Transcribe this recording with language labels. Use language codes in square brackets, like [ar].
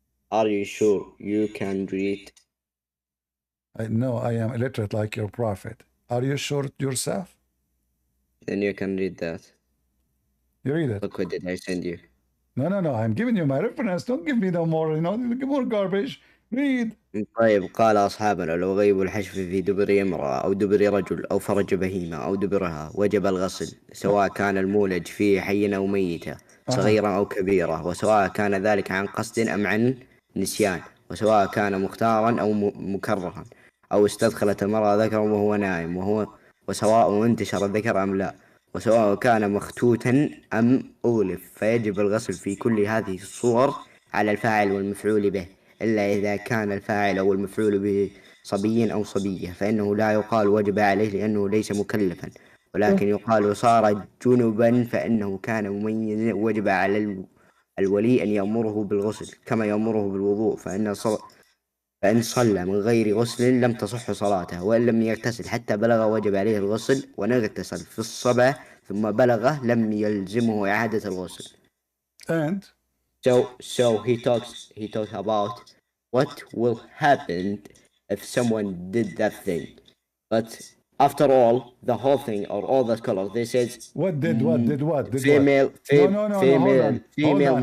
[en] Are you sure you can read? No, I am illiterate like your prophet. Are you sure yourself? Then you can read that. You read it. Look what did I send you. No. I'm giving you my reference. Don't give me no more, give more garbage. Read. [ar] طيب قال أصحابنا لو غيب الحشف في دبر امرأة أو دبر رجل أو فرج بهيمة أو دبرها وجب الغسل سواء كان المولج فيه حيا أو ميتا صغيرا أو كبيرا وسواء كان ذلك عن قصد أم عن نسيان وسواء كان مختارا أو مكرها أو استدخلت المرأة ذكرا وهو نائم وسواء انتشر الذكر أم لا وسواء كان مختوتا أم أغلف فيجب الغسل في كل هذه الصور على الفاعل والمفعول به إلا إذا كان الفاعل أو المفعول به صبي أو صبية فإنه لا يقال وجب عليه لأنه ليس مكلفا ولكن يقال صار جنبا فإنه كان مميزا وجب على الولي أن يأمره بالغسل كما يأمره بالوضوء فإن صلى من غير غسل لم تصح صلاته وإن لم يغتسل حتى بلغ وجب عليه الغسل وإن اغتسل في الصبا ثم بلغه لم يلزمه إعادة الغسل. [en] And so he talks about what will happen if someone did that thing. But after all, the whole thing or all that color, this is what did what? female No, hold on.